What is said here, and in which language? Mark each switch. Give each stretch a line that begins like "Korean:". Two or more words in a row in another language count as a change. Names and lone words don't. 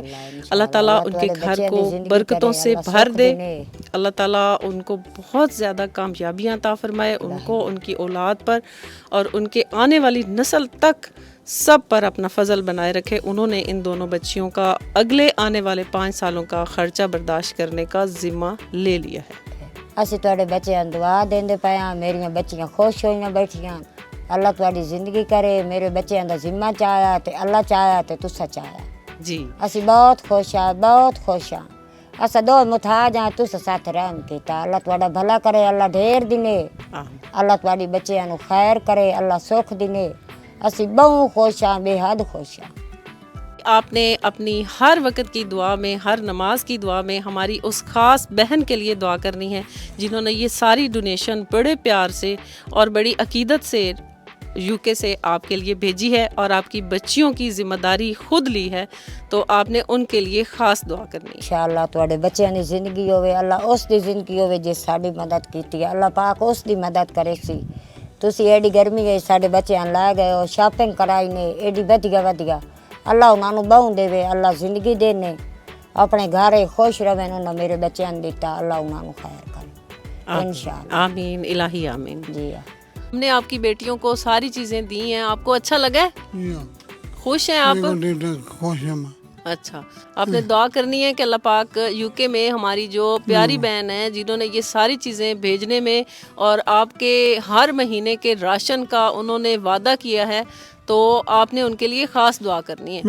Urdu: اللہ تعالیٰ ان کے گھر کو برکتوں سے بھر دے، اللہ تعالیٰ ان کو بہت زیادہ کامیابیاں عطا فرمائے، ان کو، ان کی اولاد پر اور ان کے آنے والی نسل تک سب پر اپنا فضل بنائے رکھے۔ انہوں نے ان دونوں بچیوں کا اگلے آنے والے 5 سالوں کا خرچہ برداشت کرنے کا ذمہ لے لیا ہے۔
Punjabi: ਅਸੀਂ ਤੁਹਾਡੇ ਬੱਚਿਆਂ ਨੂੰ ਦੁਆ ਦਿੰਦੇ ਪਏ ਹਾਂ, ਮੇਰੀਆਂ ਬੱਚੀਆਂ ਖੁਸ਼ ਹੋਈਆਂ ਬੈਠੀਆਂ। ਅੱਲਾ ਤੁਹਾਡੀ ਜ਼ਿੰਦਗੀ ਕਰੇ। ਮੇਰੇ ਬੱਚਿਆਂ ਦਾ ਜ਼ਿੰਮਾ ਚਾਹਿਆ ਤੇ ਅੱਲਾ ਚਾਹਿਆ ਤੇ ਤੁਸੀਂ ਚਾਹਿਆ।
Urdu: جی
Punjabi: ਅਸੀਂ ਬਹੁਤ ਖੁਸ਼ ਹਾਂ, ਬਹੁਤ ਖੁਸ਼ ਹਾਂ। ਅਸਾਂ ਦੋ ਮੁਹਤਾਜ ਹਾਂ, ਤੁਸੀਂ ਸਾਥ ਰਹਿਮ ਕੀਤਾ। ਅੱਲਾ ਤੁਹਾਡਾ ਭਲਾ ਕਰੇ, ਅੱਲਾ ਢੇਰ ਦਿਨੇ, ਅੱਲਾ ਤੁਹਾਡੀ ਬੱਚਿਆਂ ਨੂੰ ਖੈਰ ਕਰੇ, ਅੱਲਾ ਸੁੱਖ ਦਿਨੇ। ਅਸੀਂ ਬਹੁਤ ਖੁਸ਼ ਹਾਂ, ਬੇਹੱਦ ਖੁਸ਼ ਹਾਂ۔
Urdu: آپ نے اپنی ہر وقت کی دعا میں، ہر نماز کی دعا میں ہماری اس خاص بہن کے لیے دعا کرنی ہے جنہوں نے یہ ساری ڈونیشن بڑے پیار سے اور بڑی عقیدت سے یو کے سے آپ کے لیے بھیجی ہے اور آپ کی بچیوں کی ذمہ داری خود لی ہے، تو آپ نے ان کے لیے خاص دعا کرنی ہے۔
Punjabi: انشاءاللہ ਤੁਹਾਡੇ ਬੱਚਿਆਂ ਦੀ ਜ਼ਿੰਦਗੀ ਹੋਵੇ, ਅੱਲਾ ਉਸ ਦੀ ਜ਼ਿੰਦਗੀ ਹੋਵੇ ਜੇ ਸਾਡੀ ਮਦਦ ਕੀਤੀ ਹੈ। ਅੱਲਾ ਪਾਕ ਉਸ ਦੀ ਮਦਦ ਕਰੇ ਸੀ। ਤੁਸੀਂ ਐਡੀ ਗਰਮੀ ਵਿੱਚ ਸਾਡੇ ਬੱਚਿਆਂ ਨੂੰ ਲੈ ਗਏ ਹੋ, ਸ਼ਾਪਿੰਗ ਕਰਾਈ ਨੇ ਐਡੀ ਵਧੀਆ ਵਧੀਆ। ਅੱਲਾ ਉਹਨਾਂ ਨੂੰ ਬਹੁ ਦੇਵੇ, ਅੱਲਾ ਜ਼ਿੰਦਗੀ ਦੇਣੇ, ਆਪਣੇ ਘਰੇ ਖੁਸ਼ ਰਹਿਣ। ਉਹਨਾਂ ਮੇਰੇ ਬੱਚਿਆਂ ਨੂੰ ਦਿੱਤਾ, ਅੱਲਾ ਉਹਨਾਂ ਨੂੰ ਖੈਰ ਕਰੇ ਇੰਸ਼ਾਅੱਲਾਹ।
Arabic: آمین الہی آمین۔
Urdu: جی ہم نے آپ کی بیٹیوں کو ساری چیزیں دی ہیں، آپ کو اچھا لگا ہے؟ خوش ہیں آپ؟ خوش ہوں میں۔ اچھا، آپ نے دعا کرنی ہے کہ اللہ پاک یو کے میں ہماری جو پیاری بہن ہیں جنہوں نے یہ ساری چیزیں بھیجنے میں اور آپ کے ہر مہینے کے راشن کا انہوں نے وعدہ کیا ہے، تو آپ نے ان کے لیے خاص دعا کرنی ہے۔